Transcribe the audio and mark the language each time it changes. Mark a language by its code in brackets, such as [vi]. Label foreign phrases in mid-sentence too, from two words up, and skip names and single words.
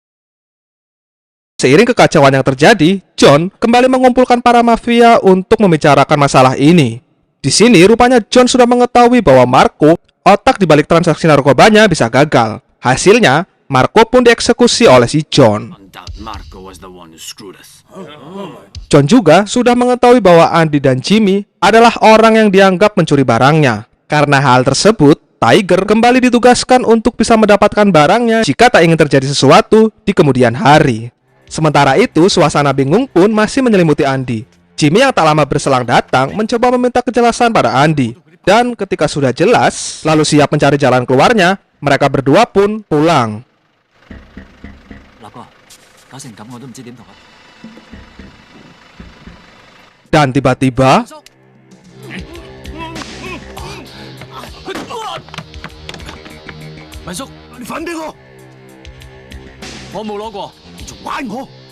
[id] Seiring kekacauan yang terjadi, John kembali mengumpulkan para mafia untuk membicarakan masalah ini. Di sini, rupanya John sudah mengetahui bahwa Marco, otak di balik transaksi narkobanya, bisa gagal. Hasilnya, Marco pun dieksekusi oleh si John. [en] That Marco was the one who screwed us. [id] John juga sudah mengetahui bahwa Andy dan Jimmy adalah orang yang dianggap mencuri barangnya. Karena hal tersebut, Tiger kembali ditugaskan untuk bisa mendapatkan barangnya jika tak ingin terjadi sesuatu di kemudian hari. Sementara itu, suasana bingung pun masih menyelimuti Andy. Jimmy yang tak lama berselang datang mencoba meminta kejelasan pada Andy. Dan ketika sudah jelas, lalu siap mencari jalan keluarnya, mereka berdua pun pulang. [yue] 立哥，搞成咁我都唔知點同佢。 [id] Dan tiba-tiba, [yue] 文叔，你份俾我，我冇攞過。你仲玩我？